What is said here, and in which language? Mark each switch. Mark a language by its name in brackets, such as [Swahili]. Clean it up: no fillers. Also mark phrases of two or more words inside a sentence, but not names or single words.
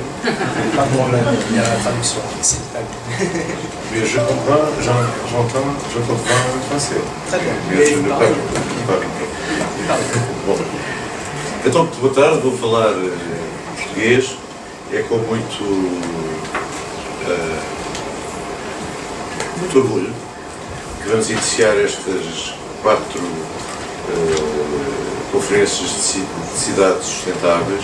[French] Pardon, il y a la traduction, c'est Mais je comprends, j'entends, je comprends le français. Très bien. Mais je ne parle pas. [Portuguese] Bom, então, muito boa tarde, vou falar português. É com muito orgulho que vamos iniciar estas 4 conferências de cidades sustentáveis.